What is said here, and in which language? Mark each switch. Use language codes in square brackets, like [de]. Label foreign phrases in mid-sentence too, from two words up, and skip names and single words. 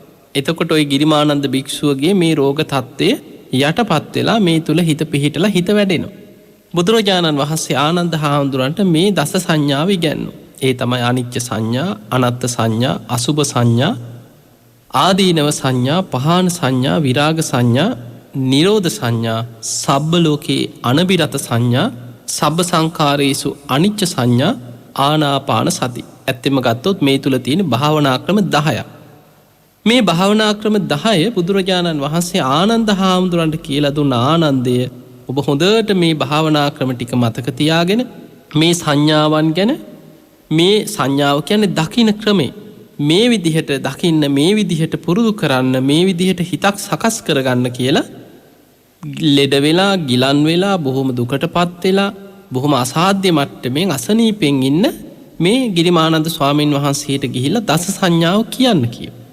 [si] එතකොට ওই ගිරිමානන්ද භික්ෂුවගේ මේ රෝග තත්ත්වය යටපත් වෙලා මේ තුල හිත පිහිටලා හිත වැඩෙනවා. බුදුරජාණන් වහන්සේ ආනන්ද හාමුදුරන්ට මේ දස සංඥාව ඉගැන්වුවා. ඒ තමයි අනිච්ච සංඥා, අනත්ත් සංඥා, අසුභ සංඥා, ආදීනව සංඥා, පහාන සංඥා, විරාග සංඥා, නිරෝධ සංඥා, [pi] සබ්බ ලෝකේ අනබිරත [si] සංඥා, [pi] සබ්බ සංකාරේසු අනිච්ච [si] සංඥා, ආනාපාන සති. ඇත්තෙම ගත්තොත් මේ තුල තියෙන භාවනා ක්‍රම 10ක්. මේ භාවනා ක්‍රම 10 බුදුරජාණන් වහන්සේ ආනන්ද හාමුදුරන්ට කියලා දුන්න. ආනන්දය, ඔබ හොඳට මේ භාවනා ක්‍රම ටික මතක තියාගෙන මේ සංඥාවන් ගැන, මේ සංඥාව කියන්නේ දකින්න ක්‍රමේ, මේ විදිහට දකින්න, මේ විදිහට පුරුදු කරන්න, මේ විදිහට හිතක් සකස් කරගන්න කියලා ලෙඩ වෙලා, ගිලන් වෙලා, බොහොම දුකටපත් වෙලා, බොහොම අසාධ්‍ය මට්ටමින් අසනීපෙන් ඉන්න මේ ගිරිමානන්ද ස්වාමීන් වහන්සේට ගිහිල්ලා දස සංඥාව කියන්න කියව.